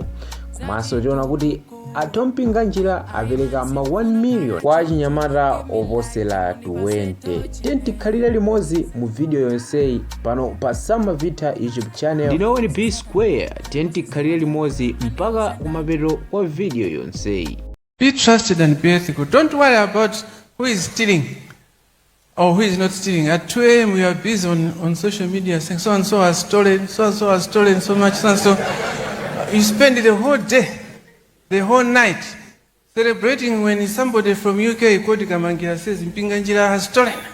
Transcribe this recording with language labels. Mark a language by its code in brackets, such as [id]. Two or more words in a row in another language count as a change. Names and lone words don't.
[ny] Komanso tiona kuti a mpinganjira apereka ma 1 million kwa achinyamata oposera 20. Tikhalire limodzi mu video yonseyi pano pa Samavita YouTube channel. Ndinoweni B Square, tikhalire limodzi mpaka kumapeto kwa video yonseyi. [en] Be trusted and be ethical. Don't worry about who is stealing or who is not stealing. At 2 a.m. we are busy on social media saying so and so has stolen, so and so has stolen so much, so and so. You spend the whole day, the whole night, celebrating when somebody from UK, [ny] Kodi Kamangila, [en] says mpinganjira has stolen.